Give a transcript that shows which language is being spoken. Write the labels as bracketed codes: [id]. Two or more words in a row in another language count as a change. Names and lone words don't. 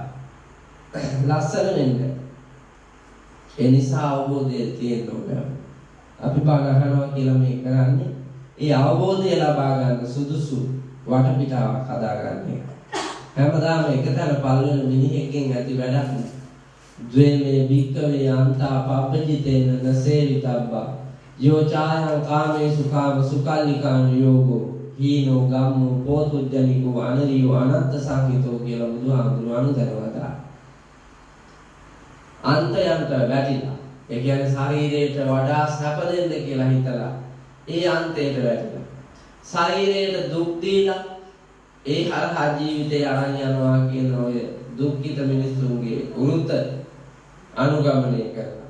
[si] ලස්සන වෙන්නේ. ඒ නිසා අවබෝධය තියෙන්න ඕනේ. අපි බාග අහනවා කියලා මේ කරන්නේ ඒ අවබෝධය ලබා ගන්න සුදුසු වටපිටාවක් හදාගන්න. හැමදාම එකතැන පල් වෙන මිනිහෙක්ගෙන් ඇති වැඩක් නෑ. [pi] ද්වේමේ භික්ඛවේ අන්තා පබ්බජිතේන නසේවිතබ්බා යෝ චායං කාමේසු කාම සුකල්ලිකාන යෝගෝ හීනෝ ගම්මෝ පෝතුජ්ජනිකෝ අනරියෝ අනත්ත සංහිතෝ [si] කියලා බුදුහාමුදුරුවෝ අනුදැනවදා. අන්තයන්ට වැටිලා ඒ කියන්නේ ශරීරයට වඩා සැප දෙන්න කියලා හිතලා ඒ අන්තයට වැටිලා ශරීරයට දුක් දීලා ඒ හරහා ජීවිතය අරන් යනවා කියන ඔය දුක්ඛිත මිනිස්සුන්ගේ උරුත අනුගමනය කරනවා.